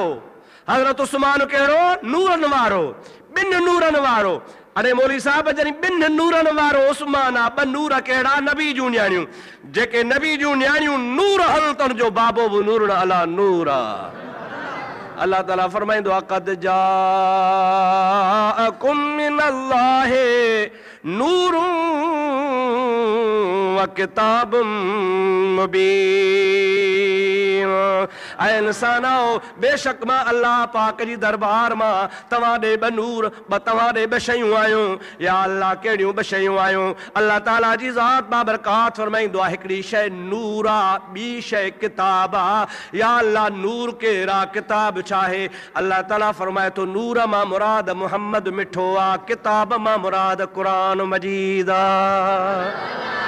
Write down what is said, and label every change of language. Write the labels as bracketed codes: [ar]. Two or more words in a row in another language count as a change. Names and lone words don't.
[sd] हज़रत उस्मान कहिड़ो? नूरनि वारो, 2 नूरनि वारो। अरे मौली साहब, जॾहिं 2 नूरनि वारो उस्मान आहे, 2 नूर कहिड़ा? नबी जूं न्याणियूं। जेके नबी जूं न्याणियूं नूर हल त उनजो बाबो बि [ar] نور على نور [sd] आहे। अल्लाह ताला फरमाइंदो आहे, [ar] قد جاءكم من الله نور وكتاب مبين. [sd] ऐं इंसानो बेशक मां अल्लाह पाक जी दरबार मां तव्हां ॾे ॿ नूर तव्हां ॾे ॿ शयूं आयूं। या अल्लाह कहिड़ियूं ॿ शयूं आयूं? अल्लाह ताला जी ज़ात बाबरकात फरमाईंदो आहे हिकिड़ी शइ नूर आहे, ॿी शइ किताब आहे। या अल्लाह नूर कहिड़ा किताब छा आहे? अल्लाह ताला फरमाए थो नूर मां मुराद मुहम्मद मिठो आहे, किताब मां मुराद कुरान मजीद आहे।